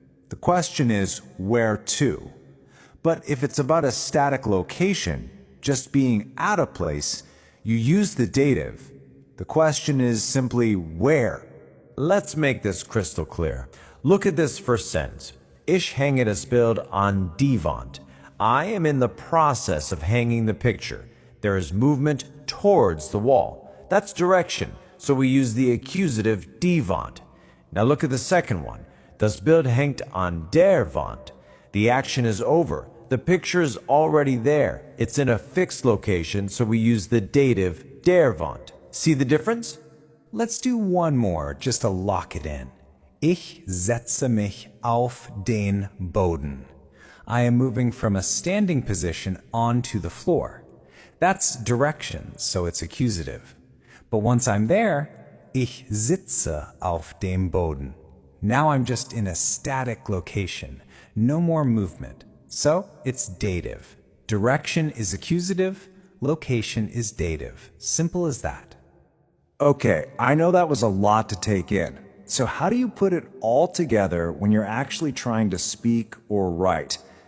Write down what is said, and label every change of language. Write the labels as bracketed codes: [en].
[en] The question is, where to? But if it's about a static location, just being at a place, you use the dative. The question is simply, where? Let's make this crystal clear. Look at this first sentence. [de] Ich hänge das Bild an die Wand. [en] I am in the process of hanging the picture. There is movement towards the wall. That's direction, so we use the accusative die Wand. Now look at the second one. [de] Das Bild hängt an der Wand. [en] The action is over. The picture is already there. It's in a fixed location, so we use the dative der Wand. See the difference? Let's do one more just to lock it in. [de] Ich setze mich auf den Boden. [en] I am moving from a standing position onto the floor. That's direction, so it's accusative. But once I'm there, [de] ich sitze auf dem Boden. [en] Now I'm just in a static location, no more movement. So it's dative. Direction is accusative, location is dative. Simple as that. Okay, I know that was a lot to take in. So how do you put it all together when you're actually trying to speak or write?